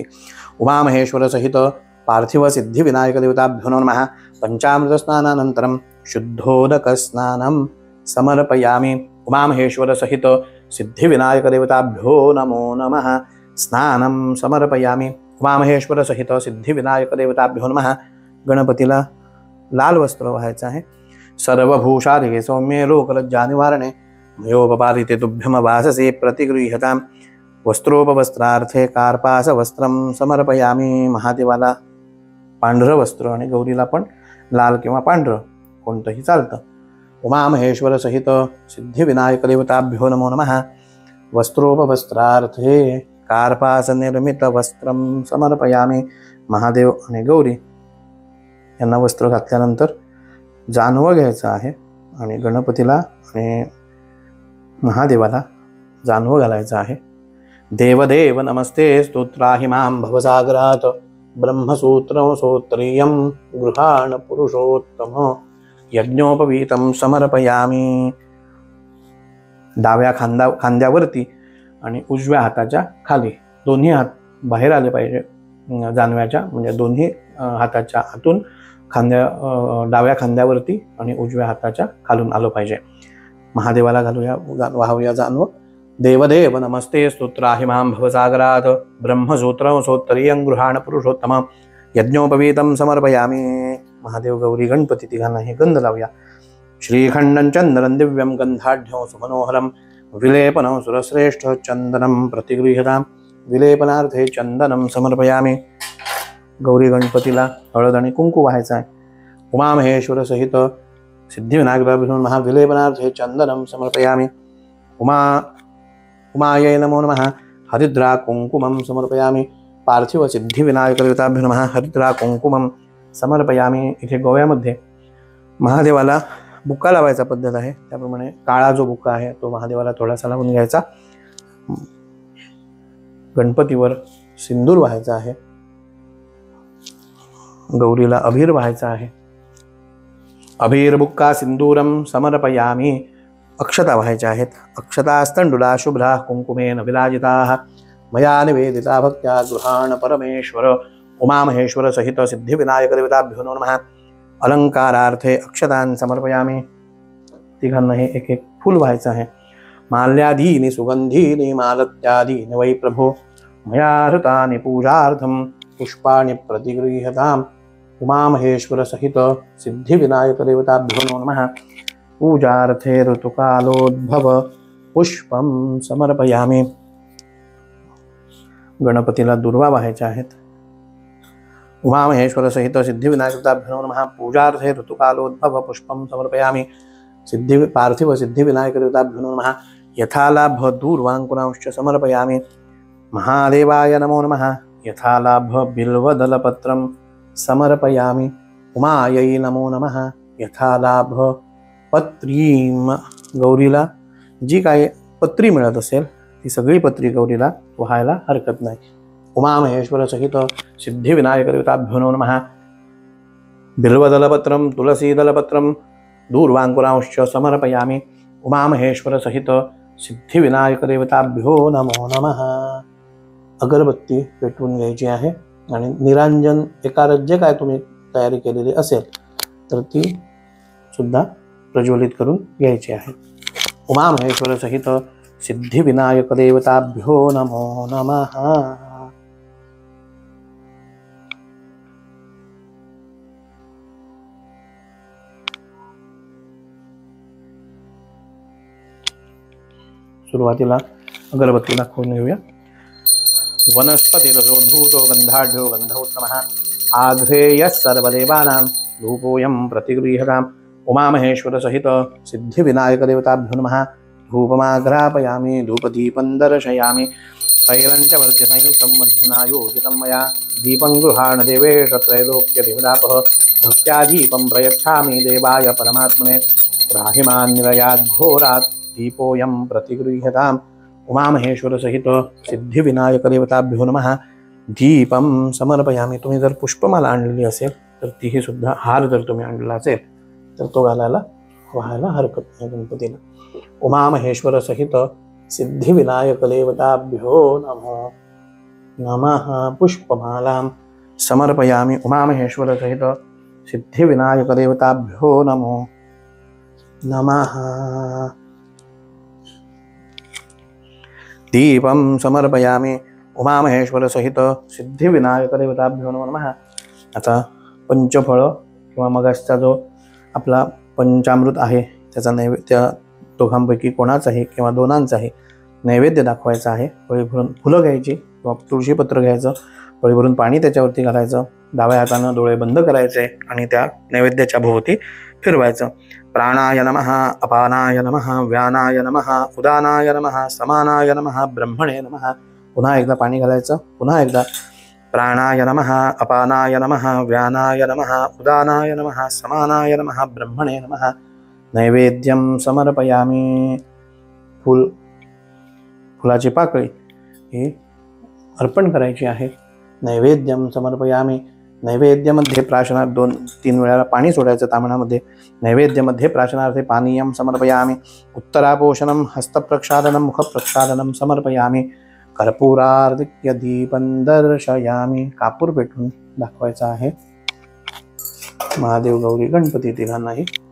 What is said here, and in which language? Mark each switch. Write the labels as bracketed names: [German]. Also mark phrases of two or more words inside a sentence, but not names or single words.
[Sanskrit] उमामहेश्वर सहित पार्थिव सिद्धी विनायक देवताभ्यो नमः. पंचामृत स्नानानंतरम शुद्धोदक स्नानं समर्पयामि. उमामहेश्वर सहित सिद्धी विनायक देवताभ्यो नमो नमः. स्नानं समर्पयामि. उमामहेश्वर सहित सिद्धी विनायक देवताभ्यो नमः. [Marathi] गणपतीला लाल वस्त्र व्हायचं आहे. [Sanskrit] सर्वभूषाधिके सौम्ये लोकलज्जा निवारणे मयोपपादिते तुभ्यम वाससे प्रतिगृह्यतां. वस्त्रोपवस्त्रार्थे कार्पास वस्त्रं समर्पयामि. [Marathi] महादेवाला पांढरं वस्त्र आणि गौरीला पण लाल किंवा पांढरं कोणतंही चालतं. [Sanskrit] उमामहेश्वर सहित सिद्धिविनायक देवताभ्यो नमो नमः. वस्त्रोपवस्त्रार्थे कार्पास निर्मित वस्त्रं समर्पयामि. [Marathi] महादेव आणि गौरी यांना वस्त्र घातल्यानंतर जानवं घ्यायचं आहे आणि गणपतीला आणि महादेवाला जानवं घालायचं आहे. [Sanskrit] देवदेव नमस्ते स्तोत्राहि मां भवसागरात्. ब्रह्मसूत्रं सोत्रियं गृहाण पुरुषोत्तम. यज्ञोपवीतं समर्पयामि. [Marathi] डाव्या खांद्यावरती आणि उजव्या हाताच्या खाली दोन्ही हात बाहेर आले पाहिजे जानव्याच्या, म्हणजे दोन्ही हाताच्या आतून डाव्या खांद्यावरती आणि उजव्या हाताच्या खालून आलं पाहिजे. महादेवाला घालूया वाहूया जानवं. [Sanskrit] देवदेव नमस्ते स्तोत्राहि मां भवसागरात्. ब्रह्मसूत्रं सोत्तरीयं गृहाण पुरुषोत्तम. यज्ञोपवीतं समर्पयामि. [Marathi] महादेव गौरी गणपती तिघांनाही गंध लावूया. [Sanskrit] श्रीखंडं चंदनं दिव्यं गंधाढ्यं सुमनोहरं. विलेपनं सुरश्रेष्ठ चंदनं प्रतिगृह्यतां. विलेपनार्थे चंदनं समर्पयामि. [Marathi] गौरी गणपतीला हळद आणि कुंकू व्हायचं आहे. [Sanskrit] उमामहेश्वर सहित सिद्धिविनायक देवताभ्यो नमः. विलेपनार्थे चंदनं समर्पयामि. उमायै नमो नमः. हरिद्रा कुंकुमं समर्पयामि. पार्थिव सिद्धिविनायक देवताभ्यो नमः. हरिद्रा कुंकुमं समर्पयामि. [Marathi] इथे गोव्यामध्ये महादेवाला बुक्का लावायचा पद्धत आहे, त्याप्रमाणे काळा जो बुक्का आहे तो महादेवाला थोडासा लावून घ्यायचा. गणपतीवर सिंदूर व्हायचा आहे. गौरीला अभीर व्हायचा आहे. [Sanskrit] अभीर बुक्का सिंदूरम समर्पयामि. [Marathi] अक्षता व्हायच्या आहेत. [Sanskrit] अक्षतास्तंडुला शुभ्रा कुंकुमेन विराजिताः. मया निवेदिता भक्त्या गृहाण परमेश्वर. उमामहेश्वर सहित सिद्धिविनायक देवताभ्यो नमः. अलंकारार्थे अक्षतान् समर्पयामि. [Marathi] तिघांनाही एक एक फूल व्हायचं आहे. [Sanskrit] माल्यादीनि सुगंधीनि मालत्यादीनि वै प्रभो. मया हृतानि पूजार्थं पुष्पाणि प्रतिगृह्यताम्. उमामहेश्वर सहित सिद्धिविनायक देवताभ्यो नमः. पूजार्थे ऋतुकालोद्भव पुष्पं समर्पयामि. [Marathi] गणपतीला दुर्वा व्हायच्या आहेत. [Sanskrit] उमामहेश्वर सहित सिद्धिविनायक देवताभ्यो नमः. पूजार्थे ऋतुकालोद्भव पुष्पं समर्पयामि. पार्थिव सिद्धिविनायक देवताभ्यो नमः. यथालाभ दूर्वांकुरांश्च समर्पयामि. महादेवाय नमो नमः. यथालाभ बिल्वदलपत्रं समर्पयामि. उमायै नमो नमः. यथालाभ पत्रीं. [Marathi] गौरीला जी काय पत्री मिळत असेल ती सगळी पत्री गौरीला व्हायला हरकत नाही. [Sanskrit] उमामहेश्वर सहित सिद्धिविनायक देवताभ्यो नमः. बिल्वदलपत्रं तुलसीदलपत्रं दूर्वांकुरांश्च समर्पयामि. उमामहेश्वर सहित सिद्धिविनायक देवताभ्यो नमो नमः. [Marathi] अगरबत्ती पेटवून घ्यायची आहे आणि निरांजन एकारच जे काय तुम्ही तयारी केलेली असेल तर ती सुद्धा प्रज्वलित करून घ्यायची आहे. [Sanskrit] उमामहेश्वर सहित सिद्धिविनायक देवताभ्यो नमो नमः. [Marathi] सुरुवातीला अगरबत्तीला खोडून घेऊया. [Sanskrit] वनस्पतिरसोद्भूतो गंधाढ्यो गंधोत्तमः. आघ्रेयः सर्वदेवानां धूपोऽयं प्रतिगृह्यताम्. उमामहेश्वर सहित सिद्धिविनायक देवताभ्यो नमः. धूपमाघ्रापयामि. धूपदीपं दर्शयामि. तैलं च वर्तिसंयुक्तं मध्युना योजितं मया. दीपं गृहाण देवेश त्रैलोक्यदेवतापः. भक्त्या दीपं प्रयच्छामि देवाय परमात्मने. त्राहिमान् निरयाद् घोरात् दीपोऽयं प्रतिगृह्यताम्. उमामहेश्वर सहित सिद्धिविनायक देवताभ्यो नमः. दीपं समर्पयामि. [Marathi] तुम्ही जर पुष्पमाला आणलेली असेल तर तीही सुद्धा, हार जर तुम्ही आणलेला असेल तर तो घालायला व्हायला हरकत नाही गणपतीला. [Sanskrit] उमामहेश्वर सहित सिद्धिविनायक देवताभ्यो नमः. नमः. पुष्पमालां समर्पयामि. उमामहेश्वर सहित सिद्धिविनायक देवताभ्यो नमो नमः. दीपं समर्पयामि. उमामहेश्वर सहित सिद्धिविनायक देवताभ्यो नमो नमः. [Marathi] आता पंचफळ किंवा मगासचा जो आपला पंचामृत आहे त्याचा नैवेद्य दोघांपैकी कोणाचाही किंवा दोनांचाही नैवेद्य दाखवायचा आहे. पळी भरून फुलं घ्यायची किंवा तुळशीपत्र घ्यायचं, पळी भरून पाणी त्याच्यावरती घालायचं, डाव्या हातानं डोळे बंद करायचे आणि त्या नैवेद्याच्या भोवती फिरवायचं. [Sanskrit] प्राणाय नमः, अपानाय नमः, व्यानाय नमः, उदानाय नमः, समानाय नमः, ब्रह्मणे नमः. [Marathi] पुन्हा एकदा पाणी घालायचं, पुन्हा एकदा [Sanskrit] प्राणाय नमः, अपानाय नमः, व्यानाय नमः, उदानाय नमः, समानाय नमः, ब्रह्मणे नमः. नैवेद्यं समर्पयामि. [Marathi] फुलाची पाकळी ही अर्पण करायची आहे. [Sanskrit] नैवेद्यं समर्पयामि. [Marathi] नैवेद्यामध्ये प्राशनात 2-3 वेळा पाणी सोडायचं तांबणामध्ये. [Sanskrit] नैवेद्यामध्ये प्राशनार्थे पानीयं समर्पयामि. उत्तरापोषणं, हस्तप्रक्षालनं, मुखप्रक्षालनं समर्पयामि. कर्पूरार्धिक्य दीपं दर्शयामि. [Marathi] कापूर पेटून दाखवायचा आहे. महादेव, गौरी, गणपती तिघांनाही.